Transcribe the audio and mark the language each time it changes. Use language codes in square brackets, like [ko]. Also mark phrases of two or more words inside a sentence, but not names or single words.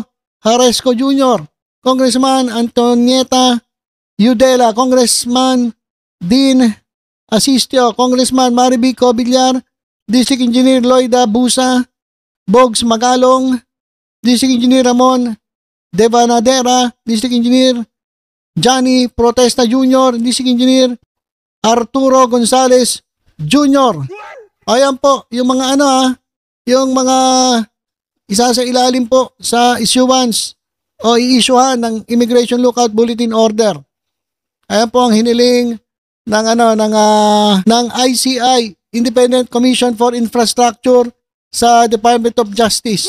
[tl] Haresco Jr., Congressman Antonieta Yudela, Congressman Dean Asistio, Congressman Maribico Villar, District Engineer Loida Busa, Bogs Magalong, District Engineer Ramon Devanadera, District Engineer Johnny Protesta Jr., District Engineer Arturo Gonzales Jr. Ayan po, yung mga yung mga isa sa ilalim po sa issuance o i-issuehan ng [en] Immigration Lookout Bulletin Order. [tl] Ayan po ang hiniling ng ICI, Independent Commission for Infrastructure sa Department of Justice.